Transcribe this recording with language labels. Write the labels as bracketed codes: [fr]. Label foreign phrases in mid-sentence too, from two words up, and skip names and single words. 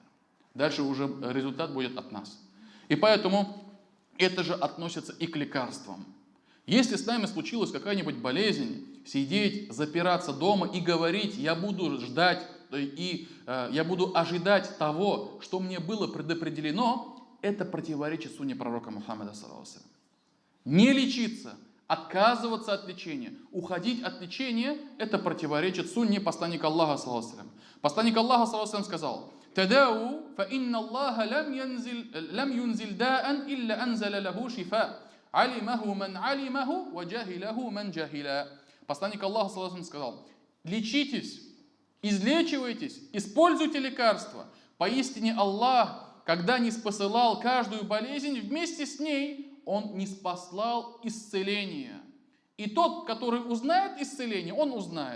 [ru] Дальше уже результат будет от нас. И поэтому это же относится и к лекарствам. Если с нами случилась какая-нибудь болезнь, сидеть, запираться дома и говорить: я буду ждать и я буду ожидать того, что мне было предопределено, это противоречит сунне пророка Мухаммада, [ar] صلى الله عليه وسلم. [ru] Не лечиться, отказываться от лечения, уходить от лечения, это противоречит сунне посланника Аллаха, [ar] صلى الله عليه وسلم. [ru] Посланник Аллаха, [ar] صلى الله عليه وسلم, сказал: «تداووا فإن الله لم ينزل داء إلا أنزل له شفاء. علمه من علمه وجهله من جهله». [ru] Посланник Аллаха, [ar] صلى الله عليه وسلم, [ru] сказал: лечитесь, излечивайтесь, используйте лекарства. Поистине Аллах, когда не спосылал каждую болезнь, вместе с ней Он не спаслал исцеление. И тот, который узнает исцеление, он узнает.